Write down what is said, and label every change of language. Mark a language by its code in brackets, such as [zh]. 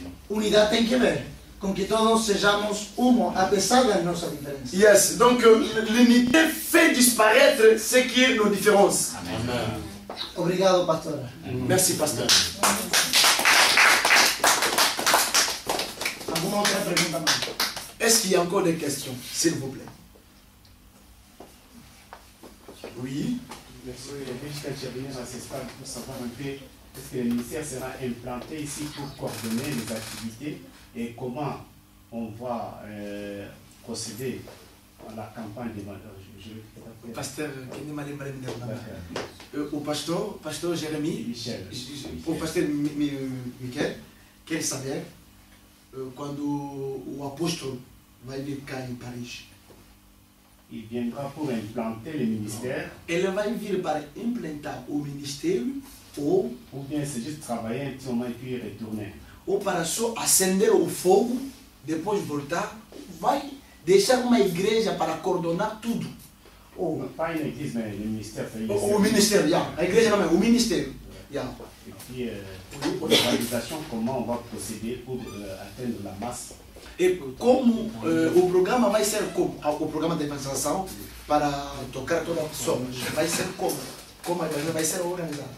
[pt] unidade tem que ver com que todos sejamos uno, apesar das nossas diferenças. [fr] Yes, donc l'unité fait disparaître ce qui est nos différences. Amen. [pt] Obrigado, pastora. [fr] Merci, pasteur. [pt] Alguma outra pergunta mais? [fr] Est-ce qu'il y a encore des questions, s'il vous plaît? Oui. Merci. Juste intervenir à ce stade pour savoir un peu est-ce que le ministère sera implanté ici pour coordonner les activités et comment on va procéder à la campagne de Pasteur au pasteur Jérémy, Michel. au pasteur Michael, [pt] quer saber quando o apóstolo vai vir cá em Paris. [fr] Il viendra pour implanter le ministère [pt] Ele vai vir para implantar o ministério ou [fr] bien c'est juste travailler un petit moment et puis retourner. [pt] para só acender o fogo, depois voltar, vai deixar uma igreja para coordenar tudo. [fr] Pas une église, mais le ministère fait [pt] O ministério, yeah. A igreja não é, o ministério. Yeah. [fr] Et puis, l'organisation, comment on va procéder pour atteindre la masse. [pt] E como o programa vai ser como? O programa de evangelização para tocar toda a pessoa. Vai ser como a igreja vai ser organizada.